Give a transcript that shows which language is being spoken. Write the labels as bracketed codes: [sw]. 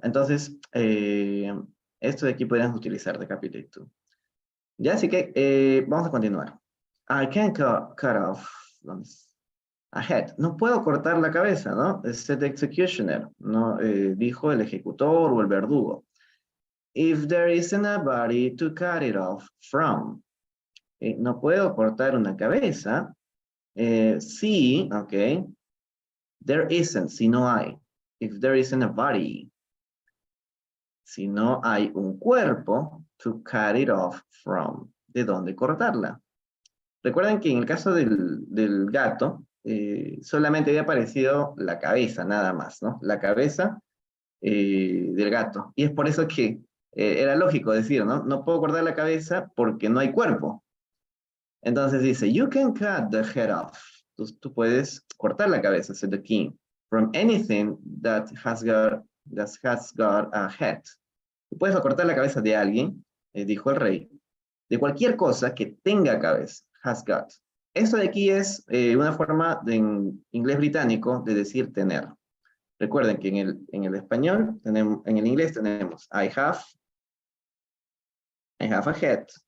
[es] Entonces, esto de aquí podríamos utilizar decapitate tú. Ya, así que vamos a continuar. [en] I can't cut off a head. [es] No puedo cortar la cabeza, ¿no? [en] Said the executioner, [es] ¿no? Dijo el ejecutor o el verdugo. [en] If there isn't a body to cut it off from. [es] No puedo cortar una cabeza. Sí, ok. There isn't, si no hay. [en] If there isn't a body. [es] Si no hay un cuerpo, [en] to cut it off from. [es] ¿De dónde cortarla? Recuerden que en el caso del gato, solamente había aparecido la cabeza, nada más, ¿no? La cabeza del gato. Y es por eso que era lógico decir, ¿no? No puedo cortar la cabeza porque no hay cuerpo. Entonces dice, [en] you can cut the head off. [es] Tú puedes cortar la cabeza, [en] said the king, from anything that has got a head. [es] Tú puedes cortar la cabeza de alguien, dijo el rey, de cualquier cosa que tenga cabeza, has got. Esto de aquí es una forma en inglés británico de decir tener. Recuerden que en el español, en el inglés tenemos [en] I have a head.